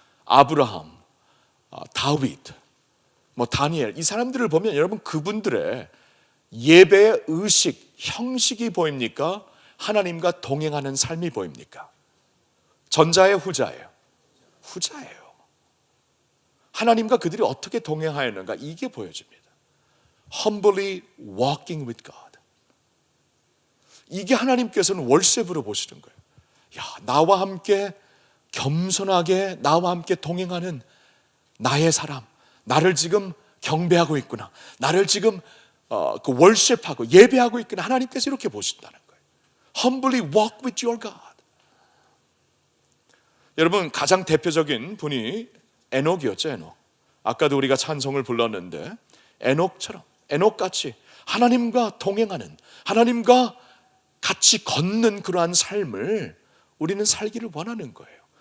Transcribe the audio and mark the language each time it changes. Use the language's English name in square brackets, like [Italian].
[Korean] 아브라함, 다윗, 다니엘, 이 사람들을 보면 여러분 그분들의 예배의 의식, 형식이 보입니까? 하나님과 동행하는 삶이 보입니까? 전자예요, 후자예요? 후자예요. 하나님과 그들이 어떻게 동행하였는가, 이게 보여집니다. [English] Humbly walking with God. [Korean] 이게 하나님께서는 월셉으로 보시는 거예요. 나와 함께 겸손하게 나와 함께 동행하는 나의 사람, 나를 지금 경배하고 있구나, 나를 지금 월십하고 예배하고 있구나. 하나님께서 이렇게 보신다는 거예요. [English] Humbly walk with your God. [Korean] 여러분, 가장 대표적인 분이 에녹이었죠. 에녹. 아까도 우리가 찬송을 불렀는데 에녹처럼, 에녹같이 하나님과 동행하는, 하나님과 같이 걷는 그러한 삶을 우리는 살기를 원하는 거예요.